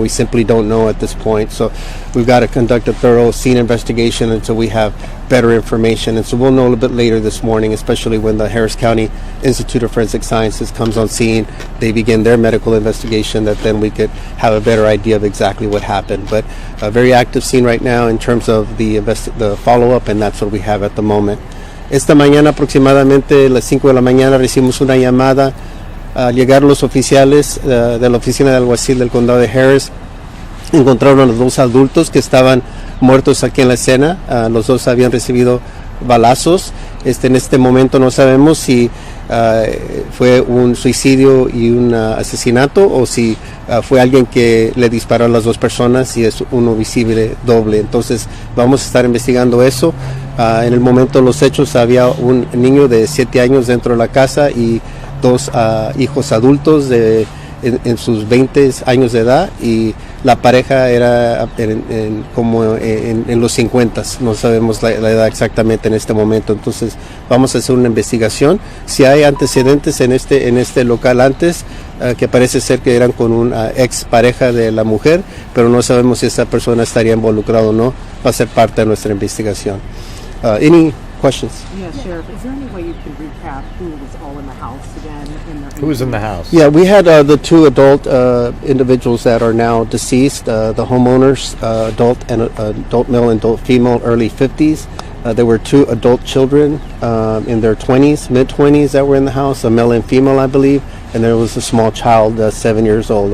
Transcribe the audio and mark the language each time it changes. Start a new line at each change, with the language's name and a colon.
English: We simply don't know at this point. So we've got to conduct a thorough scene investigation until we have better information. And so we'll know a little bit later this morning, especially when the Harris County Institute of Forensic Sciences comes on scene. They begin their medical investigation. That then we could have a better idea of exactly what happened. But a very active scene right now in terms of the follow-up, and that's what we have at the moment.
Spanish: Esta mañana, aproximadamente a las 5 de la mañana, recibimos una llamada. Al llegar los oficiales de la oficina de alguacil del condado de Harris, encontraron a los 2 adultos que estaban muertos aquí en la escena. Los 2 habían recibido balazos. En este momento no sabemos si fue un suicidio y un asesinato, o si fue alguien que le disparó a las 2 personas y es un homicidio doble. Entonces vamos a estar investigando eso. En el momento de los hechos había un niño de 7 años dentro de la casa y 2 hijos adultos en sus 20 años de edad, y la pareja era en los 50. No sabemos la edad exactamente en este momento. Entonces vamos a hacer una investigación. Si hay antecedentes en este local antes, que parece ser que eran con una ex pareja de la mujer, pero no sabemos si esa persona estaría involucrada o no, va a ser parte de nuestra investigación.
English: Any questions? Yeah, Sheriff, is there any way you can recap who was all in the house again? Who was in the house? Yeah, we had the two adult individuals that are now deceased, the homeowners, adult male and adult female, early 50s. There were two adult children in their 20s, mid-20s that were in the house, a male and female, I believe, and there was a small child, 7 years old.